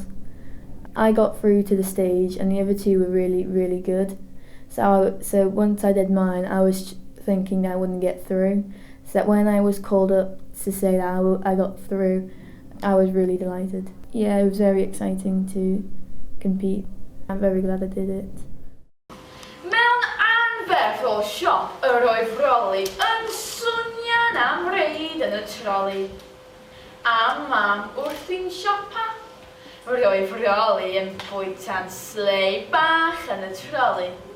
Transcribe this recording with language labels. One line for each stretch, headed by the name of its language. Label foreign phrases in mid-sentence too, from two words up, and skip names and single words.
English: I got through to the stage, and the other 2 were really, really good. So once I did mine, I was thinking I wouldn't get through. So that when I was called up to say that I got through, I was really delighted. Yeah, it was very exciting to compete. I'm very glad I did it.
Welsh: Mewn anferth o siop yr oedd Rolly yn swnio'n am reid yn y troli. A mam wrthi'n siopa, roedd Rolly yn bwyta'n slei bach yn y troli.